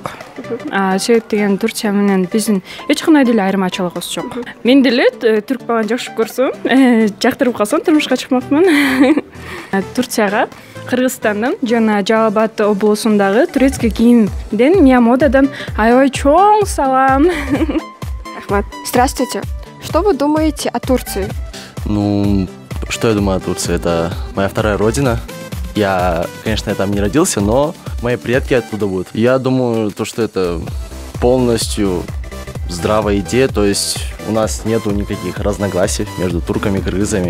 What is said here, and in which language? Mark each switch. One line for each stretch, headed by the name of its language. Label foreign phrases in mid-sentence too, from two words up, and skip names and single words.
Kyrgyz: Себеп деген Турция менен биздин эч кандай деле айырмачылыгыбыз жок. Мен деле түрк баланы жакшы көрсөм, жактырып калсам турмушка чыкмакмын. Турцияга Кыргызстандын жана Жалал Абад облусундагы турецкий кийимден Миямодадан аябай чоң салам. Рахмат.
Russian: Здравствуйте. Что вы думаете о Турции? Что я думаю о Турции? Это моя вторая родина. Я, конечно, там не родился, но мои предки оттуда будут. Я думаю, что это полностью здравая идея, то есть у нас нету никаких разногласий между турками и кыргызами.